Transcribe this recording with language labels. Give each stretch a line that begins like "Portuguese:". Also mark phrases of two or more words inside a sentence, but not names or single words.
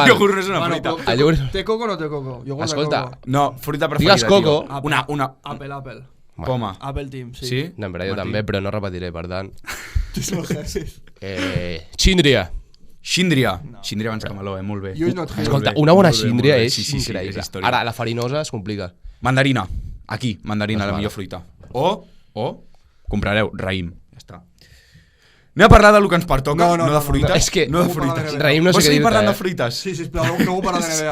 Catalan: Iogurt no és una fruita. Bueno, El iogurt- té coco o no té coco? Iogurt Escolta, de coco. No, fruita preferida, Digues coco. tio. Una... Apple. Poma. Apple Team, sí. Sí? No, en veritat jo Martí? també, però no repetiré, per tant. Tu és el Jesús. Xíndria. Xíndria. Xíndria abans que meló, molt bé.
English: You is not here.
Catalan: Escolta, bé, una bona molt bé, xíndria molt bé. és Sí, increïble. és història. Ara, la farinosa es complica. Mandarina. Aquí, mandarina, la Vale. millor fruita. O comprareu raïm. Ja està. Anem a parlar del que ens pertoca, no de fruites. És que no de no vull parlar de fruites. NBA. Raïm no sé Vols què seguir dir-te, parlant de fruites? Sí, sisplau, no vull parlar de NBA.